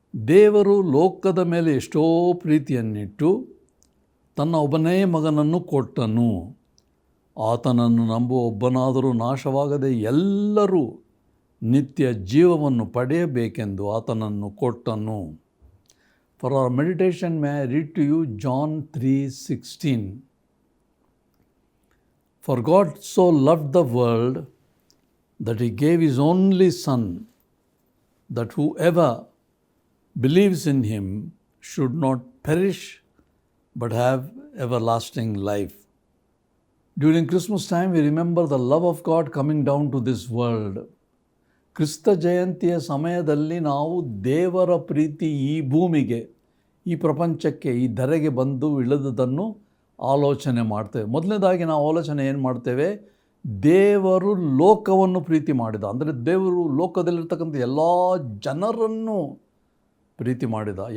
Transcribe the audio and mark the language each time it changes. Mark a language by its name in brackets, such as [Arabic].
[Kannada] ದೇವರು ಲೋಕದ ಮೇಲೆ ಎಷ್ಟೋ ಪ್ರೀತಿಯನ್ನಿಟ್ಟು ತನ್ನ ಒಬ್ಬನೇ ಮಗನನ್ನು ಕೊಟ್ಟನು. ಆತನನ್ನು ನಂಬುವ ಒಬ್ಬನಾದರೂ ನಾಶವಾಗದೆ ಎಲ್ಲರೂ ನಿತ್ಯ ಜೀವವನ್ನು ಪಡೆಯಬೇಕೆಂದು ಆತನನ್ನು ಕೊಟ್ಟನು. [English] For our meditation, may I read to you John 3:16. For God so loved the world that he gave his only Son, that whoever believes in him should not perish but have everlasting life. During Christmas time, we remember the love of God coming down to this world. [Kannada] ಕ್ರಿಸ್ತ ಜಯಂತಿಯ ಸಮಯದಲ್ಲಿ ನಾವು ದೇವರ ಪ್ರೀತಿ ಈ ಭೂಮಿಗೆ, ಈ ಪ್ರಪಂಚಕ್ಕೆ, ಈ ಧರೆಗೆ ಬಂದು ಇಳಿದುದನ್ನು ಆಲೋಚನೆ ಮಾಡ್ತೇವೆ. ಮೊದಲನೇದಾಗಿ ನಾವು ಆಲೋಚನೆ ಏನು ಮಾಡ್ತೇವೆ? ದೇವರು ಲೋಕವನ್ನು ಪ್ರೀತಿ ಮಾಡಿದ, ಅಂದರೆ ದೇವರು ಲೋಕದಲ್ಲಿರ್ತಕ್ಕಂಥ ಎಲ್ಲ ಜನರನ್ನು ಪ್ರೀತಿ ಮಾಡಿದ.